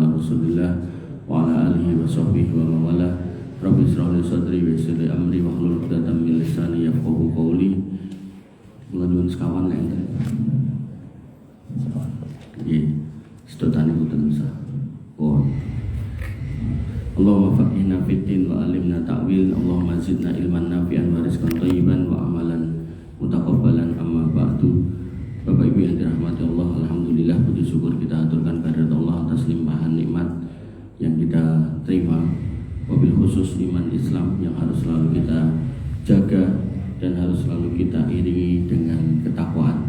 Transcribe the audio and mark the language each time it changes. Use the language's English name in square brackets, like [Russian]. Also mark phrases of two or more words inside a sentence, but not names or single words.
[Arabic] رسول الله وعلى آله وصحبه ومن والاه. رب اشرح لي صدري ويسر لي أمري واحلل عقدة من لساني يفقهوا قولي. [Javanese] Kula nyuwun sekawan enten. Nggih, sedotane boten usah. [Arabic] اللهم فقهنا في الدين وعلمنا التأويل. اللهم زدنا علما نافعا ورزقا طيبا وعملا متقبلا. أما بعد. [Indonesian] Bapak Ibu yang dirahmati Allah, alhamdulillah puji syukur kita aturkan kehadirat Allah atas limpahan nikmat yang kita terima, [Arabic] وبالخصوص [Indonesian] iman Islam yang harus selalu kita jaga dan harus selalu kita iringi dengan ketakwaan.